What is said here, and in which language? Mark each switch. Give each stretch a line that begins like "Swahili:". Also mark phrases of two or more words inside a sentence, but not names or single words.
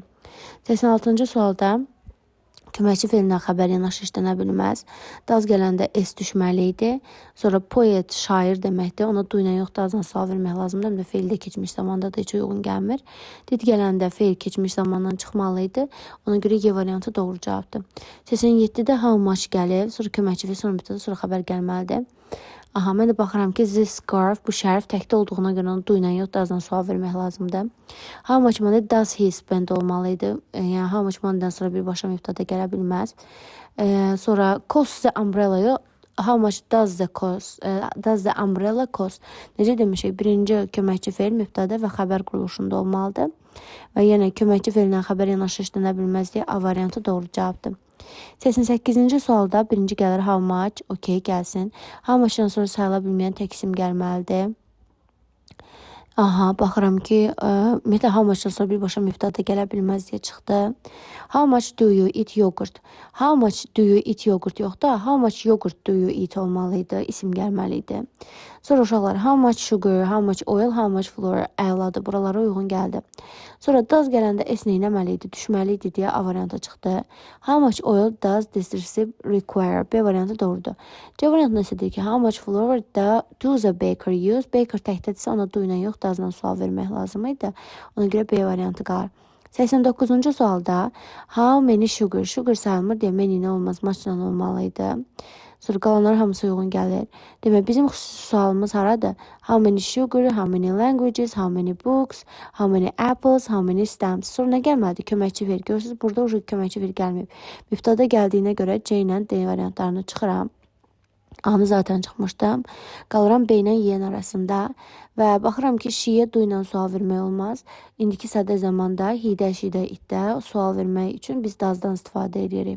Azerbaijani: 86-cı sualda köməkçi feillə xəbər yanaşı işlənə bilməz. Daz gələndə S düşməli idi. Sonra poet, şair deməkdir. Ona du ilə yox, dazdan sual vermək lazımdır. Həm də feil də keçmiş zamanda da heç uyğun gəlmir. Did gələndə feil keçmiş zamandan çıxmalı idi. Ona görə Y variantı doğru cavabdır. 87-də
English: how much
Azerbaijani: gəlib. Sonra köməkçi feil, sonra mübtəda, sonra xəbər gəlməlidir. Aha, mən də baxıram ki,
English: this scarf,
Azerbaijani: bu şərf təkdə olduğuna görə onu du ilə yox, dazdan sual vermək lazımdır.
English: How much money does he spend
Azerbaijani: olmalıydı. Yəni,
English: how much money'dən
Azerbaijani: sonra birbaşa mübtəda gələ bilməz.
English: Sonra cost the umbrella
Azerbaijani: yox,
English: how much does the umbrella cost?
Azerbaijani: Necə demişik? Birinci köməkçi feil mübtəda və xəbər quruluşunda olmalıdır. Və yenə köməkçi feillə xəbər yanaşı işlənə bilməz deyə A variantı doğru cavabdır. 88-ci sualda birinci gəlir
English: how much,
Azerbaijani: okey, gəlsin.
English: How much-
Azerbaijani: dan sonra sayıla bilməyən tək isim gəlməlidir. Aha, baxıram ki, ümumiyyətlə
English: how much-
Azerbaijani: dan sonra birbaşa mübtəda gələ bilməz deyə çıxdı.
English: How much do you eat yogurt? How much do you eat yogurt
Azerbaijani: yox da,
English: how much yogurt do you eat
Azerbaijani: olmalıydı, isim gəlməliydi. Sonra uşaqlar,
English: how much sugar, how much oil, how much flour,
Azerbaijani: əladır, buralara uyğun gəldi. Sonra does gələndə S neynəməliydi, düşməliydi deyə A variantı çıxdı.
English: How much oil does this recipe require?
Azerbaijani: B variantı doğrudur. C variantı isə deyir ki,
English: how much flour does a baker use?
Azerbaijani: Baker təkdədirsə ona du ilə yox, dazdan sual vermək lazım idi. Ona görə B variantı qalır.
English: 89-cu sualda how many sugar?
Azerbaijani: Sugar sayılmır deyə many nə olmaz, muchla olmalıydı. Sonra qalanlar hamısı uyğun gəlir. Demək, bizim xüsusi sualımız haradır?
English: How many sugar, how many languages, how many books, how many apples, how many stamps.
Azerbaijani: Sonra nə gəlməlidir? Köməkçi ver. Görürsünüz, burada o köməkçi ver gəlməyib. Mübtəda gəldiyinə görə C ilə D variantlarını çıxıram. A-nı zaten çıxmışdım. Qalıram B ilə Y arasında və baxıram ki, şiyə du ilə sual vermək olmaz. İndiki sadə zamanda hidə, şidə, itdə sual vermək üçün biz dazdan istifadə edirik.